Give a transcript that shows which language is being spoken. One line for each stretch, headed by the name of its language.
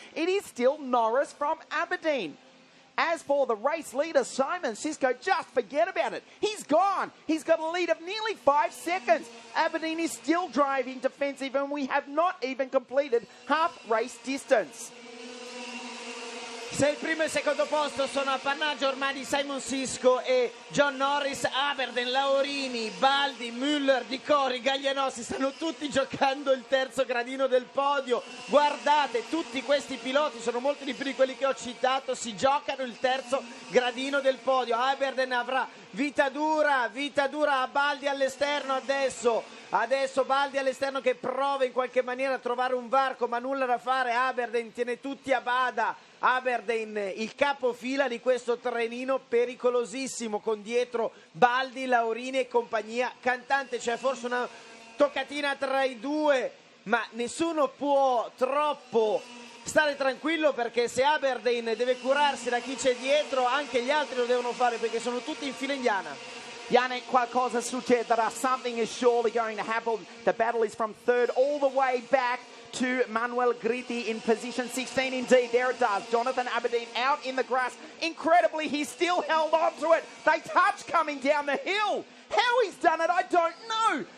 English: It is still Norris from Aberdeen. As for the race leader, Simon Sisko, just forget about it. He's gone. He's got a lead of nearly 5 seconds. Aberdeen is still driving defensive and we have not even completed half race distance.
Italian: Se il primo e il secondo posto sono appannaggio ormai di Simon Sisko e John Norris, Aberdeen, Laurini, Baldi, Müller, Di Cordi, Galliano si stanno tutti giocando il terzo gradino del podio. Guardate, tutti questi piloti, sono molti di più di quelli che ho citato, si giocano il terzo gradino del podio. Aberdeen avrà vita dura a Baldi all'esterno adesso Baldi all'esterno che prova in qualche maniera a trovare un varco, ma nulla da fare. Aberdeen tiene tutti a bada. Aberdeen il capofila di questo trenino pericolosissimo, con dietro Baldi, Laurini e compagnia cantante. C'è forse una toccatina tra i due, ma nessuno può troppo stare tranquillo, perché se Aberdeen deve curarsi da chi c'è dietro, anche gli altri lo devono fare, perché sono tutti in fila indiana. Yannick, qualcosa succederà.
English: Something is surely going to happen. The battle is from third all the way back to Manuel Gritti in position 16. Indeed, there it does. Jonathan Aberdeen out in the grass. Incredibly, he still held on to it. They touch coming down the hill. How he's done it, I don't know.